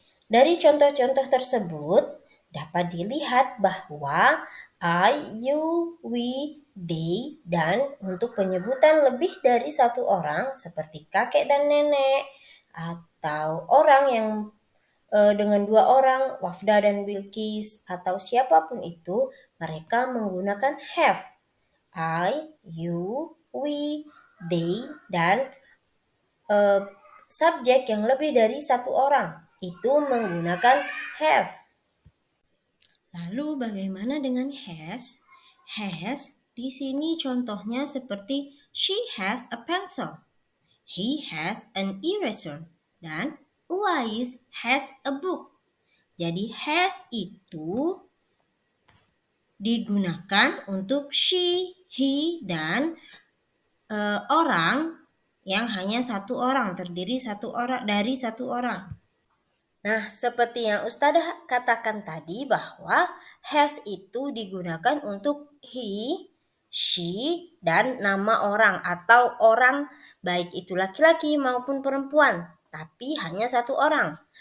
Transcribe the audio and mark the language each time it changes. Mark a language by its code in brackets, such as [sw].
[id] Dari contoh-contoh tersebut dapat dilihat bahwa I, you, we, they, dan untuk penyebutan lebih dari satu orang seperti kakek dan nenek atau orang yang dengan dua orang, Wafda dan Bilqis atau siapapun itu, mereka menggunakan have. I, you, we, they, dan subjek yang lebih dari satu orang itu menggunakan have. Lalu bagaimana dengan has? [en] Has [id] di sini contohnya seperti [en] she has a pencil, he has an eraser, dan Uwais has a book. [id] Jadi has itu digunakan untuk she, he, dan orang yang hanya satu orang, terdiri dari satu orang. Nah, seperti yang Ustadzah katakan tadi bahwa has itu digunakan untuk he, she, dan nama orang atau orang baik itu laki-laki maupun perempuan, tapi hanya satu orang.